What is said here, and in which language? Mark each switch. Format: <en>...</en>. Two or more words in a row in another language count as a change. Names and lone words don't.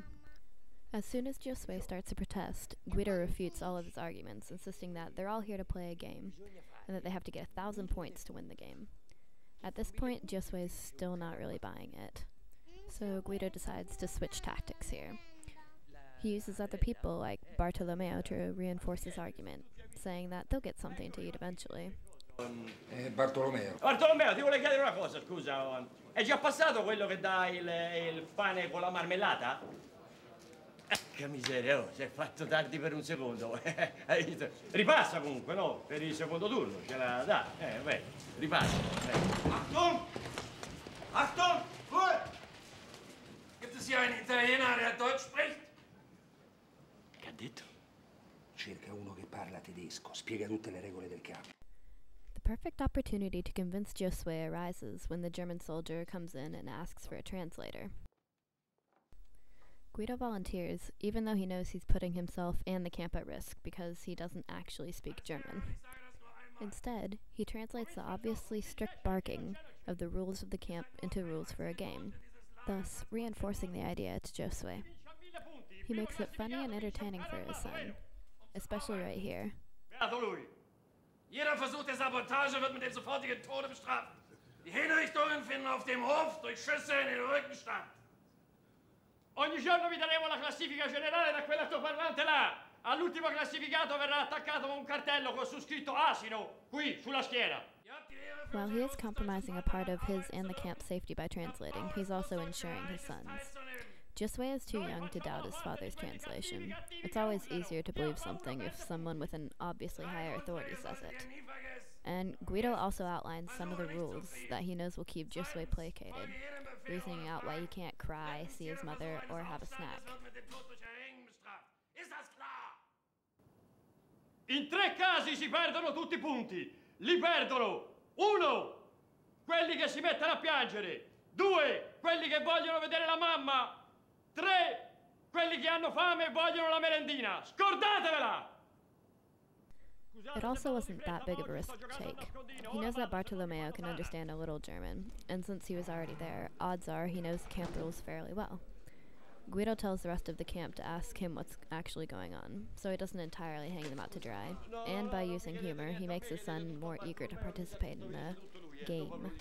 <en>As soon as Josue starts to protest, Guido refutes all of his arguments, insisting that they're all here to play a game, and that they have to get 1,000 points to win the game. At this point, Josue is still not really buying it, so Guido decides to switch tactics here. He uses other people like Bartolomeo to reinforce his argument, saying that they'll get something to eat eventually.</en> <it>Bartolomeo, ti volevo chiedere una cosa, scusa. È già passato quello che dà il pane con la marmellata? Che miseria, oh, si è fatto tardi per un secondo. Ripassa comunque, no? Per il secondo turno, ce la dà. Beh, ripassa.</it> <de>Achtung! Achtung! Ruhe! Gibt es hier einen Italiener, der Deutsch spricht?</de> <it>Che ha detto? Cerca uno che parla tedesco, spiega tutte le regole del campo.</it> <en>The perfect opportunity to convince Josue arises when the German soldier comes in and asks for a translator. Guido volunteers, even though he knows he's putting himself and the camp at risk because he doesn't actually speak German. Instead, he translates the obviously strict barking of the rules of the camp into rules for a game, thus reinforcing the idea to Josue. He makes it funny and entertaining for his son, especially right here.</en> <de>Jeder Versuch der Sabotage wird mit dem sofortigen Tode bestraft. Die Hinrichtungen finden auf dem Hof durch Schüsse in den Rücken statt.</de> <it>Ogni giorno vi daremo la classifica generale da quell'altoparlante là. All'ultimo classificato verrà attaccato un cartello con su scritto asino, qui, sulla schiena.</it> <en>While he is compromising a part of his and the camp's safety by translating, he's also ensuring his son's. Josue is too young to doubt his father's translation. It's always easier to believe something if someone with an obviously higher authority says it. And Guido also outlines some of the rules that he knows will keep Josue placated, reasoning out why he can't cry, see his mother, or have a snack.</en> <it>In 3 casi si perdono tutti i punti. Li perdono 1. Quelli che si mettono a piangere. 2. Quelli che vogliono vedere la mamma. 3. Quelli che hanno fame e vogliono la merendina. Scordatevela!</it> <en>It also wasn't that big of a risk to take. He knows that Bartolomeo can understand a little German, and since he was already there, odds are he knows the camp rules fairly well. Guido tells the rest of the camp to ask him what's actually going on, so he doesn't entirely hang them out to dry, and by using humor, he makes his son more eager to participate in the game.</en>